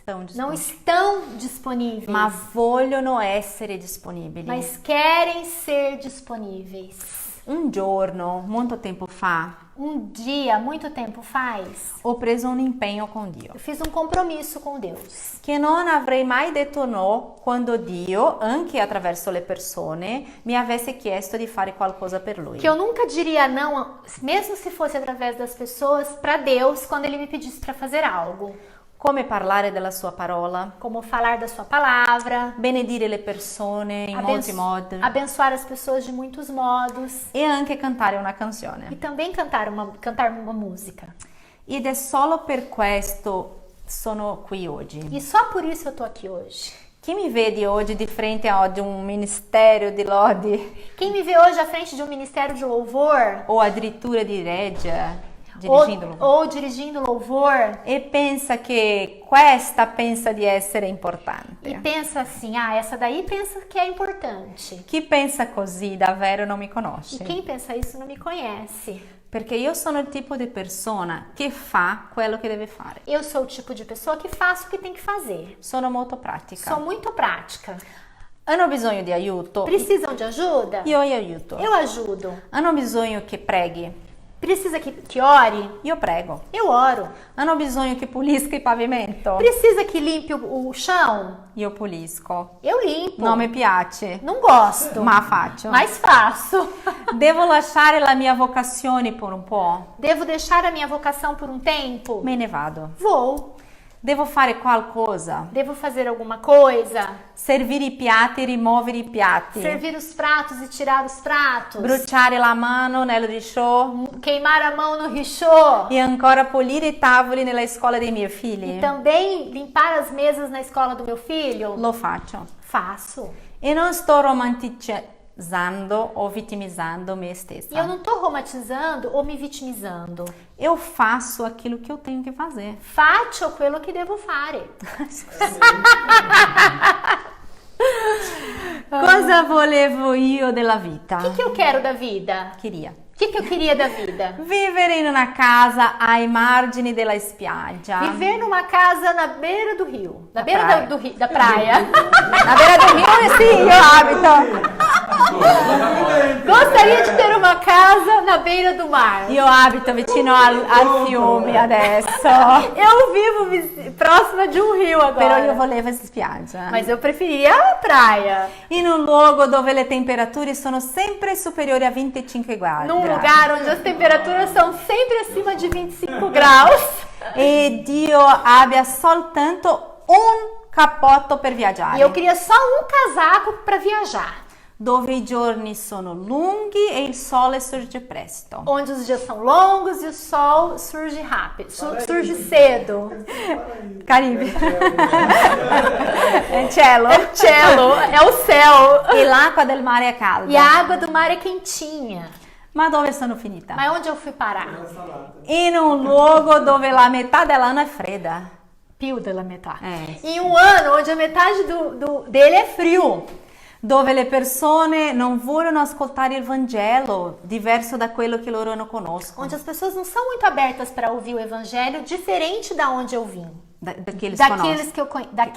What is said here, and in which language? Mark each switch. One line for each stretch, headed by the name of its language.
Portuguese: não Não estão disponíveis, estão disponíveis.
Italian: ma vogliono essere disponibili.
Portuguese: Mas querem ser disponíveis.
Italian: Un giorno, molto tempo fa,
Portuguese: Dia, muito tempo faz,
Italian: ho preso un impegno con Dio,
Portuguese: eu fiz um compromisso com Deus.
Italian: che non avrei mai detto no quando Dio, anche attraverso le persone, mi avesse chiesto di fare qualcosa per Lui.
Portuguese: Que eu nunca diria não, mesmo se fosse através das pessoas, para Deus quando Ele me pedisse para fazer algo.
Italian: Come parlare della sua parola,
Portuguese: Como falar da sua palavra,
Italian: benedire le persone in molti modi
Portuguese: abençoar as pessoas de muitos modos.
Italian: e anche cantare una
Portuguese: E
Italian: canzone.
Portuguese: também cantar uma música.
Italian: Ed è solo per questo sono qui oggi.
Portuguese: E só por isso eu tô aqui hoje.
Italian: Chi mi vede oggi di fronte a un ministero di lodi
Portuguese: Quem me vê hoje à frente de um ministério de louvor,
Italian: o addirittura di regia, dirigendolo,
Portuguese: ou dirigindo louvor,
Italian: e pensa che questa pensa di essere
Portuguese: e
Italian: importante.
Portuguese: pensa assim, essa daí pensa que é importante.
Italian: Chi pensa così davvero non mi
Portuguese: E
Italian: conosce,
Portuguese: quem pensa isso não me conhece.
Italian: perché io sono il tipo di persona che fa quello che deve fare.
Portuguese: Eu sou o tipo de pessoa que faço o que tem que fazer.
Italian: Sono molto pratica.
Portuguese: Sou muito prática.
Italian: Hanno bisogno di aiuto?
Portuguese: Precisam de ajuda?
Italian: Io aiuto.
Portuguese: Eu ajudo.
Italian: Hanno bisogno che preghi?
Portuguese: Precisa que ore?
Italian: Io prego.
Portuguese: Eu oro.
Italian: Hanno bisogno che pulisca il pavimento?
Portuguese: Precisa que limpe o chão?
Italian: Io pulisco.
Portuguese: Eu limpo.
Italian: Non mi piace,
Portuguese: Não gosto,
Italian: ma faccio.
Portuguese: mas faço.
Italian: Devo lasciare la mia vocazione per un po'?
Portuguese: Devo deixar a minha vocação por um tempo?
Italian: Me ne vado.
Portuguese: Vou.
Italian: Devo fare qualcosa?
Portuguese: Devo fazer alguma coisa?
Italian: Servire i piatti e rimuovere i piatti?
Portuguese: Servir os pratos e tirar os pratos?
Italian: Bruciare la mano nel risciò?
Portuguese: Queimar a mão no richô?
Italian: E ancora pulire i tavoli nella scuola dei miei figli?
Portuguese: E também limpar as mesas na escola do meu filho?
Italian: Lo faccio.
Portuguese: Faço.
Italian: E non sto romanticizzando o vittimizzando me stessa.
Portuguese: E eu não tô romantizando ou me vitimizando. Eu faço aquilo que eu tenho que fazer.
Italian: Faccio quello che devo fare. Cosa volevo io della vita?
Portuguese: O que eu quero da vida? Queria O que eu queria da vida?
Italian: vivere in una casa ai margini della spiaggia.
Portuguese: Viver numa casa na beira do rio. Na Da beira praia. da praia. Na beira do rio,
Italian: sì, io abito.
Portuguese: Gostaria de ter uma casa na beira do mar.
Italian: Io abito vicino al fiume adesso,
Portuguese: Eu vivo próxima de um rio agora.
Italian: però io volevo in spiaggia.
Portuguese: Mas eu preferiria a praia.
Italian: In un luogo dove le temperature sono sempre superiori a 25 gradi.
Portuguese: Num lugar onde as temperaturas são sempre acima de 25 graus.
Italian: E Dio abbia soltanto un cappotto per viaggiare.
Portuguese: E eu queria só um casaco para viajar.
Italian: Dove i giorni sono lunghi e il sole sorge presto.
Portuguese: Onde os dias são longos e o sol surge rápido, surge cedo.
Italian: Caribe. È cielo.
Portuguese: Cielo, é o céu.
Italian: E l'acqua del mare è calda.
Portuguese: E a água do mar é quentinha.
Italian: Ma dove sono finita?
Portuguese: Mas onde eu fui parar?
Italian: In un luogo dove la metà dell'anno è fredda. Più della metà. Sì.
Portuguese: Em um ano onde a metade dele é frio.
Italian: Dove le persone non vogliono ascoltare il Vangelo diverso da quello che loro non conoscono.
Portuguese: Onde as pessoas não são muito abertas para ouvir o evangelho diferente da onde eu vim. Daqueles Daqueles que eu conheço.